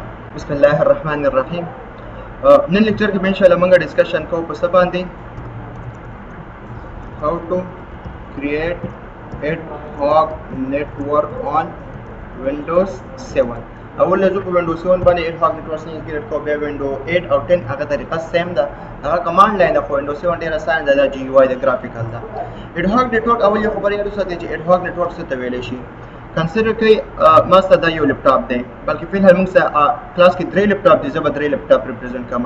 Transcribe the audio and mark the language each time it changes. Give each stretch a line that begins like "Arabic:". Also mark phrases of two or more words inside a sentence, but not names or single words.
Arabic: بسم الله الرحمن الرحیم.
Pashto: نن لیکچر کې
Arabic: ان شاء الله
Pashto: موږ ډسکشن کوو په څه باندې
English: how to create ad-hoc network on Windows 7.
Pashto: اول زه په Windows 7 باندې
English: ad-hoc network
Pashto: څنګه کریټ کوم، بیا Windows 8 او 10 هغه طریقه سیم ده، هغه
English: command line
Pashto: ده. خو Windows 7 ډیر آسان ده، د GUI د گرافیکل ده.
English: ad-hoc network
Pashto: اول یو خبرې یاد وساتئ چې
English: ad-hoc network
Pashto: څه ته ویل شي. کنسیډر کړئ ما سره دا یو لیپټاپ دی، بلکې فی الحال موږ سره کلاس کې 3 لیپټاپ دي، زه به 3 لیپټاپ ریپرزینټ کوم.